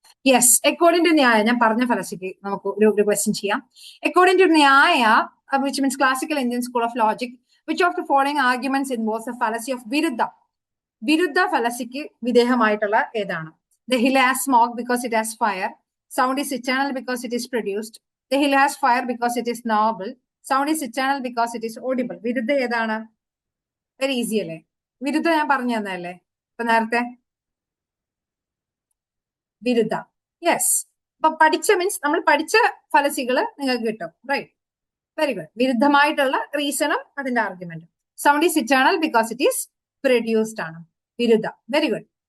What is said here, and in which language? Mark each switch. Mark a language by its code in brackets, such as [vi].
[ml] Yes, according to ന്യായ ഞാൻ പറഞ്ഞ ഫലസിക്ക് നമുക്ക് ഒരു ക്വസ്റ്റ്യൻ ചെയ്യാം. [en] according to Nyaya which means classical Indian school of logic which of the following arguments involves the fallacy of Viruddha [ml] ഫലസിക്ക് വിധേയമായിട്ടുള്ള ഏതാണ്? [en] The hill has smoke because it has fire. Sound is eternal because it is produced. The hill has fire because it is noble. Sound is eternal because it is audible. [ml] വിരുദ്ധ ഏതാണ്? Very easy അല്ലേ? വിരുദ്ധ ഞാൻ പറഞ്ഞു തന്നല്ലേ ഇപ്പൊ നേരത്തെ. വിരുദ്ധ. യെസ്. അപ്പൊ പഠിച്ച മീൻസ് നമ്മൾ പഠിച്ച ഫലസികൾ നിങ്ങൾക്ക് കിട്ടും. Right, very good. വിരുദ്ധമായിട്ടുള്ള റീസണും അതിന്റെ ആർഗ്യുമെന്റും. [en] sound is eternal because it is produced [ml] ആണ് വിരുദ്ധ. [en] Very good.